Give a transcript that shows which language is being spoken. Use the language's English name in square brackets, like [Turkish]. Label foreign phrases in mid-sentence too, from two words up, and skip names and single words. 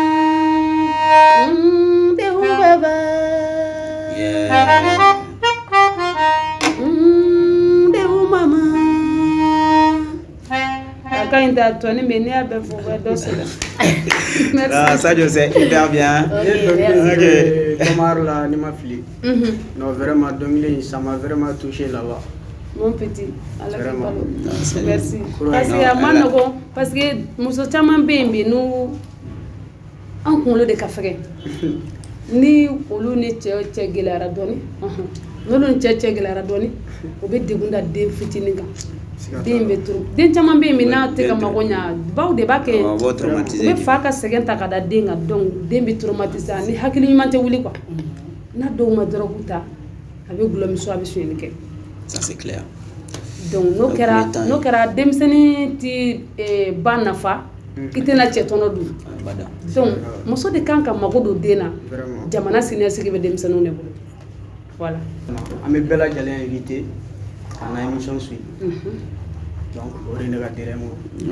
[French] Sadio, c'est hyper bien. Non, vraiment, ça m'a vraiment touché là-bas. Mon petit, merci. Parce que nous sommes bien, nous avons de café. [Bambara] Ni olu ni cɛ gɛlɛyara dɔɔni n'olu ni cɛ gɛlɛyara dɔɔni o bɛ degun da den fitinin kan den bɛ turu den caman bɛ yen min n'a tɛ ka mago ɲa baw de b'a kɛ u bɛ fa ka sɛgɛn ta ka da den kan donc den bɛ traumatiser ni hakili ɲuman tɛ wuli quoi n'a dɔw ma dɔrɔgu ta a bɛ gulɔmiso a bɛ sonyɛli kɛ [French] ça c'est clair [Bambara] donc n'o kɛra denmisɛnnin ti ba nafa i tɛna cɛ tɔnɔ dun donc muso de kan ka mago don den na jamana siniɲɛsigi bɛ denmisɛnninw de bolo voilà an bɛ bɛɛ lajɛlen invité ka na [French] émission suivre [Bambara] donc o de ne ka terrain mo